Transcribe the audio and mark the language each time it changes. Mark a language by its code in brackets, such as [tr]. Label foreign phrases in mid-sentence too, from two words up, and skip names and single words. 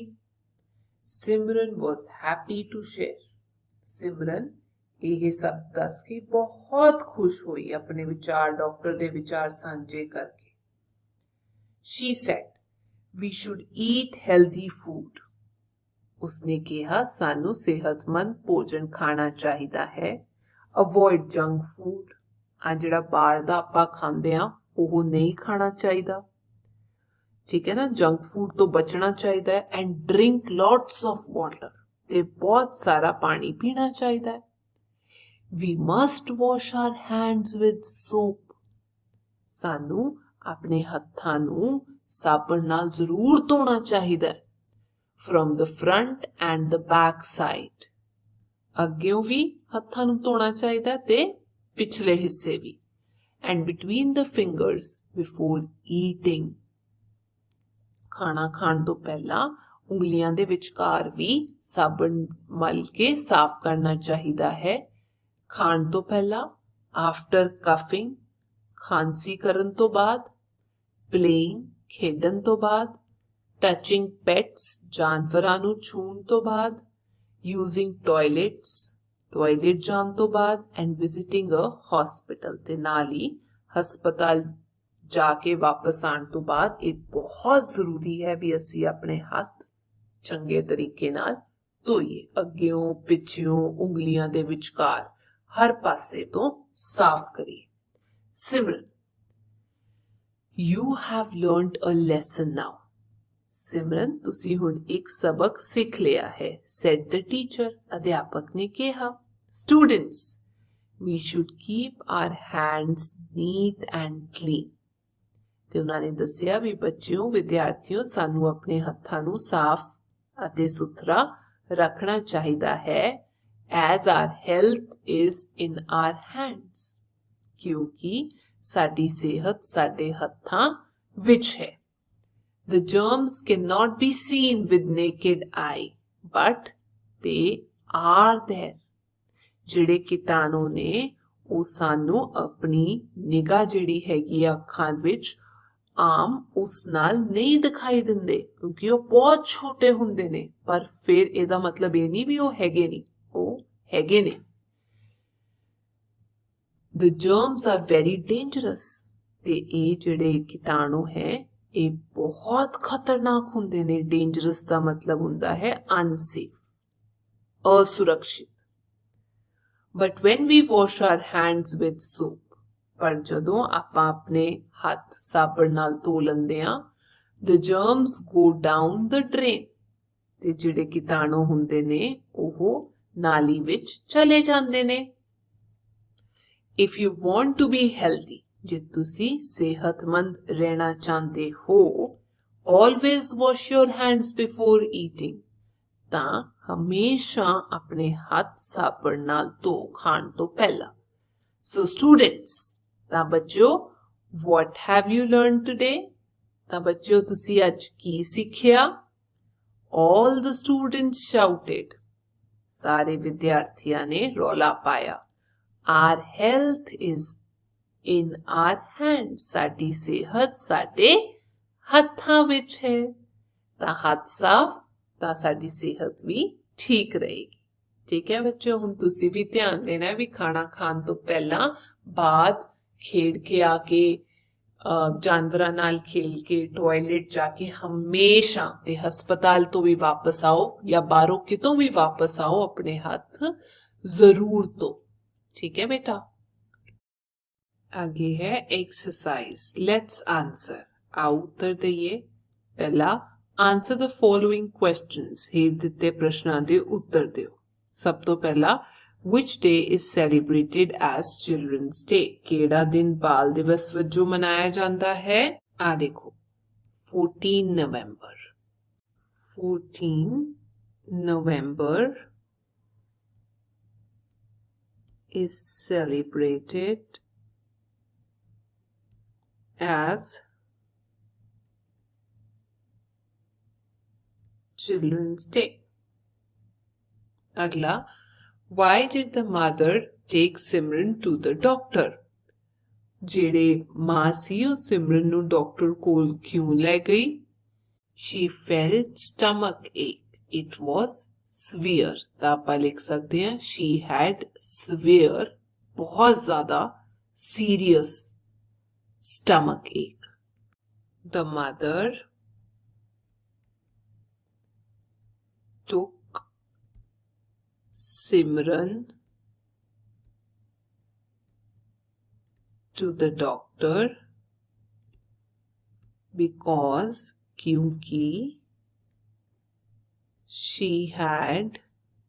[en] ਸਿਮਰਨ was happy to share. [pa] ਸਿਮਰਨ ਇਹ ਸਭ ਦੱਸ ਕੇ ਬਹੁਤ ਖੁਸ਼ ਹੋਈ ਆਪਣੇ ਵਿਚਾਰ ਡਾਕਟਰ ਦੇ ਵਿਚਾਰ ਸਾਂਝੇ ਕਰਕੇ। [en] She said, we should eat healthy food. [pa] ਉਸਨੇ ਕਿਹਾ ਸਾਨੂੰ ਸਿਹਤਮੰਦ ਭੋਜਨ ਖਾਣਾ ਚਾਹੀਦਾ ਹੈ। [en] avoid junk food. [pa] ਆ ਜਿਹੜਾ ਬਾਹਰ ਦਾ ਆਪਾਂ ਖਾਂਦੇ ਆ ਉਹ ਨਹੀਂ ਖਾਣਾ ਚਾਹੀਦਾ। ਠੀਕ ਹੈ ਨਾ, ਜੰਕ ਫੂਡ ਤੋਂ ਬਚਣਾ ਚਾਹੀਦਾ ਹੈ। [en] and drink lots of water. [pa] ਤੇ ਬਹੁਤ ਸਾਰਾ ਪਾਣੀ ਪੀਣਾ ਚਾਹੀਦਾ ਹੈ। [en] We must wash our hands with soap. [pa] ਸਾਨੂੰ ਆਪਣੇ ਹੱਥਾਂ ਨੂੰ ਸਾਬਣ ਨਾਲ ਜ਼ਰੂਰ ਧੋਣਾ ਚਾਹੀਦਾ ਹੈ। [en] From the front and the back side. [pa] ਅੱਗਿਓਂ ਵੀ ਹੱਥਾਂ ਨੂੰ ਧੋਣਾ ਚਾਹੀਦਾ ਤੇ ਪਿਛਲੇ ਹਿੱਸੇ ਵੀ। [en] And between the fingers before eating. [pa] ਖਾਣਾ ਖਾਣ ਤੋਂ ਪਹਿਲਾਂ ਉਂਗਲੀਆਂ ਦੇ ਵਿਚਕਾਰ ਵੀ ਸਾਬਣ ਮਲ ਕੇ ਸਾਫ਼ ਕਰਨਾ ਚਾਹੀਦਾ ਹੈ। ਖਾਣ ਤੋਂ ਪਹਿਲਾਂ, [en] after coughing, [pa] ਖਾਂਸੀ ਕਰਨ ਤੋਂ ਬਾਅਦ, playing, ਖੇਡਣ ਤੋਂ ਬਾਅਦ, [en] touching pets, [pa] ਜਾਨਵਰਾਂ ਨੂੰ ਛੂਹਣ ਤੋਂ ਬਾਅਦ, [en] using toilets, [pa] ਟਾਇਲਟ ਜਾਣ ਤੋਂ ਬਾਅਦ, [en] and visiting a hospital, [pa] ਤੇ ਨਾਲ ਹੀ ਹਸਪਤਾਲ ਜਾ ਕੇ ਵਾਪਸ ਆਉਣ ਤੋਂ ਬਾਅਦ ਇਹ ਬਹੁਤ ਜ਼ਰੂਰੀ ਹੈ ਵੀ ਅਸੀਂ ਆਪਣੇ ਹੱਥ ਚੰਗੇ ਤਰੀਕੇ ਨਾਲ ਧੋਈਏ। ਅੱਗਿਓਂ ਪਿੱਛਿਓਂ ਉਂਗਲੀਆਂ ਦੇ ਵਿਚਕਾਰ ਹਰ ਪਾਸੇ ਤੋਂ ਸਾਫ਼ ਕਰੀਏ। ਸਿਮਰਨ, [en] You have learned a lesson now. [pa] ਸਿਮਰਨ, ਤੁਸੀਂ ਹੁਣ ਇੱਕ ਸਬਕ ਸਿੱਖ ਲਿਆ ਹੈ। [en] Said the teacher, [pa] ਅਧਿਆਪਕ ਨੇ ਕਿਹਾ। [en] Students, we should keep our hands neat and clean. [pa] ਤੇ ਉਹਨਾਂ ਨੇ ਦੱਸਿਆ ਵੀ ਬੱਚਿਓ, ਵਿਦਿਆਰਥੀਓ, ਸਾਨੂੰ ਆਪਣੇ ਹੱਥਾਂ ਨੂੰ ਸਾਫ਼ ਅਤੇ ਸੁਥਰਾ ਰੱਖਣਾ ਚਾਹੀਦਾ ਹੈ। [en] As our health is in our hands. [pa] ਕਿਉਂਕਿ ਸਾਡੀ ਸਿਹਤ ਸਾਡੇ ਹੱਥਾਂ ਵਿੱਚ ਹੈ। [en] The germs cannot be seen with naked eye, but they are there. [pa] ਜਿਹੜੇ ਕੀਟਾਣੂ ਨੇ ਉਹ ਸਾਨੂੰ ਆਪਣੀ ਨਿਗਾਹ ਜਿਹੜੀ ਹੈਗੀ ਆ ਅੱਖਾਂ ਵਿੱਚ ਆਮ ਉਸ ਨਾਲ ਨਹੀਂ ਦਿਖਾਈ ਦਿੰਦੇ ਕਿਉਂਕਿ ਉਹ ਬਹੁਤ ਛੋਟੇ ਹੁੰਦੇ ਨੇ, ਪਰ ਫਿਰ ਇਹਦਾ ਮਤਲਬ ਇਹ ਨਹੀਂ ਵੀ ਉਹ ਹੈਗੇ ਨਹੀਂ, ਉਹ ਹੈਗੇ ਨੇ। [en] The germs are very dangerous. [pa] ਤੇ ਇਹ ਜਿਹੜੇ ਕੀਟਾਣੂ ਹੈ ਇਹ ਬਹੁਤ ਖਤਰਨਾਕ ਹੁੰਦੇ ਨੇ। ਡੇਂਜਰਸ ਦਾ ਮਤਲਬ ਹੁੰਦਾ ਹੈ ਅਨਸੇਫ, ਅਸੁਰੱਖਿਅਤ। [en] But when we wash our hands with soap, [pa] ਪਰ ਜਦੋਂ ਆਪਾਂ ਆਪਣੇ ਹੱਥ ਸਾਬਣ ਨਾਲ ਧੋ ਲੈਂਦੇ ਆ, [en] the germs go down the drain. [pa] ਤੇ ਜਿਹੜੇ ਕੀਟਾਣੂ ਹੁੰਦੇ ਨੇ ਉਹ ਨਾਲੀ ਵਿੱਚ ਚਲੇ ਜਾਂਦੇ ਨੇ। [en] If you want to be healthy, [pa] ਜੇ ਤੁਸੀਂ ਸਿਹਤਮੰਦ ਰਹਿਣਾ ਚਾਹੁੰਦੇ ਹੋ, [en] always wash your hands before eating. [pa] ਤਾਂ ਹਮੇਸ਼ਾ ਆਪਣੇ ਹੱਥ ਸਾਬਣ ਨਾਲ ਧੋ ਖਾਣ ਤੋਂ ਪਹਿਲਾਂ। [en] So students, [pa] ਤਾਂ ਬੱਚਿਓ, [en] what have you learned today? [pa] ਤਾਂ ਬੱਚਿਓ ਤੁਸੀਂ ਅੱਜ ਕੀ ਸਿੱਖਿਆ? [en] All the students shouted. [pa] ਸਾਰੇ ਵਿਦਿਆਰਥੀਆਂ ਨੇ ਰੌਲਾ ਪਾਇਆ। [en] Our health is in our hands. [pa] ਸਾਡੀ ਸਿਹਤ ਸਾਡੇ ਹੱਥਾਂ ਵਿੱਚ ਹੈ। ਤਾਂ ਹੱਥ ਸਾਫ਼ ਤਾਂ ਸਾਡੀ ਸਿਹਤ ਵੀ ਠੀਕ ਰਹੇਗੀ। ਠੀਕ ਹੈ ਬੱਚਿਓ, ਹੁਣ ਤੁਸੀਂ ਵੀ ਧਿਆਨ ਦੇਣਾ ਵੀ ਖਾਣਾ ਖਾਣ ਤੋਂ ਪਹਿਲਾਂ, ਬਾਅਦ, ਖੇਡ ਕੇ ਆ ਕੇ, ਜਾਨਵਰਾਂ ਨਾਲ ਖੇਲ ਕੇ, ਟਾਇਲਟ ਜਾ ਕੇ ਹਮੇਸ਼ਾ, ਤੇ ਹਸਪਤਾਲ ਤੋਂ ਵੀ ਵਾਪਸ ਆਓ ਜਾਂ ਬਾਹਰੋਂ ਕਿਤੋਂ ਵੀ ਵਾਪਸ ਆਓ, ਆਪਣੇ ਹੱਥ ਜ਼ਰੂਰ ਧੋ। ਠੀਕ ਹੈ ਬੇਟਾ। ਅੱਗੇ ਹੈ ਐਕਸਰਸਾਈਜ਼, [en] let's answer. [pa] ਆਓ ਉੱਤਰ ਦਈਏ। [en] पहला, answer the following questions. [pa] ਹੇਠ ਦਿੱਤੇ ਪ੍ਰਸ਼ਨਾਂ ਦੇ ਉੱਤਰ ਦਿਓ। ਸਭ ਤੋਂ ਪਹਿਲਾ, [en] which day is celebrated as children's day? [pa] ਕਿਹੜਾ ਦਿਨ ਬਾਲ ਦਿਵਸ ਵਜੋਂ ਮਨਾਇਆ ਜਾਂਦਾ ਹੈ? ਆ ਦੇਖੋ, 14 ਨਵੰਬਰ। [en] 14 नवंबर is celebrated as Children's Day. अगला, why did the mother take Simran to the doctor? [pa] ਜਿਹੜੇ ਮਾਂ ਸੀ ਉਹ ਸਿਮਰਨ ਨੂੰ ਡਾਕਟਰ ਕੋਲ ਕਿਉਂ ਲੈ ਗਈ? [en] She felt stomach ache. It was severe. [pa] ਤਾਂ ਆਪਾਂ ਲਿਖ ਸਕਦੇ ਹਾਂ [en] she had severe, [pa] ਬਹੁਤ ਜ਼ਿਆਦਾ [en] serious stomach ache. The mother took Simran to the doctor because, क्योंकि she had